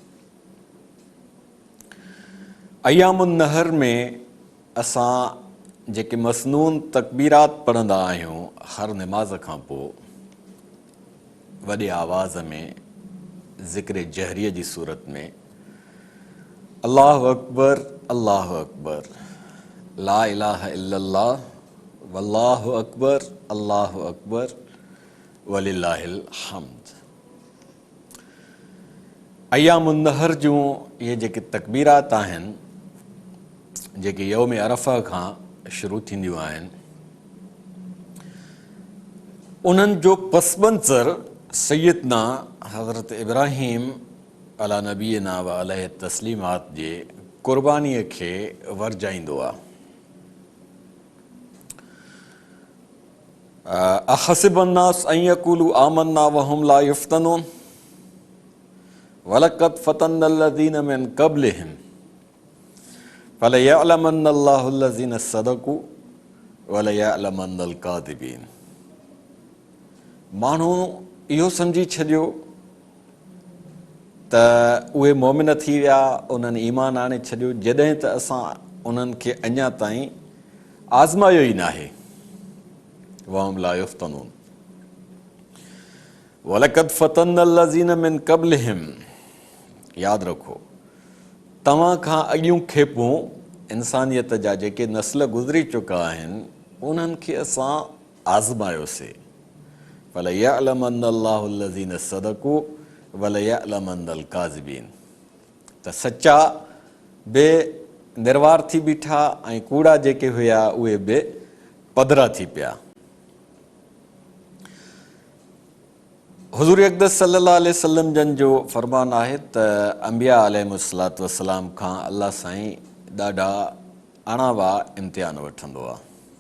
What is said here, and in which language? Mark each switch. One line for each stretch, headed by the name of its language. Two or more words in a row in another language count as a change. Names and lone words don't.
Arabic: أيام النحر
Sindhi: में असां जेके मसनून तकबीरात पढ़ंदा आहियूं हर निमाज़ खां पोइ वॾे आवाज़ में ज़िक्र जहरीअ जी सूरत में
Arabic: الله أكبر لا إله إلا الله والله أكبر ولله الحمد. أيام النحر
Sindhi: जूं इहे जेके तकबीरात आहिनि जेके यौम अरफ़ा खां शुरू थींदियूं आहिनि उन्हनि जो पस मंज़र सैयदना हज़रत इब्राहीम
Arabic: على نبينا وعليه التسليمات
Sindhi: जे क़ुर्बानीअ खे वरजाईंदो आहे।
Arabic: أحسب الناس أن يقولوا آمنا وهم لا يفتنون ولقد فتنا الذين من قبلهم فليعلمن الله الذين صدقوا وليعلمن الكاذبين.
Sindhi: माण्हू इहो सम्झी छॾियो त उहे मोमिन थी विया, उन्हनि ईमान आणे छॾियो जॾहिं त असां उन्हनि खे अञा ताईं आज़मायो ई नाहे।
Arabic: وهم لا يفتنون ولقد فتنا الذين من قبلهم,
Sindhi: यादि रखो तव्हां खां अॻियूं खेपूं इंसानियत जा जेके नस्ल गुज़री चुका आहिनि उन्हनि खे असां आज़मायोसीं।
Arabic: فليعلمن الله الذين صدقوا وليعلمن الكاذبين.
Sindhi: त सचा बे निर्वार थी बीठा ऐं कूड़ा जेके हुया उहे बि पधरा थी पिया। हुज़ूर अक़दस
Arabic: صلى الله عليه وسلم
Sindhi: जन जो फ़रमान आहे त अंबिया
Arabic: عليهم الصلاة والسلام
Sindhi: खां अल्लाह साईं ॾाढा अणावा इम्तिहान वठंदो आहे।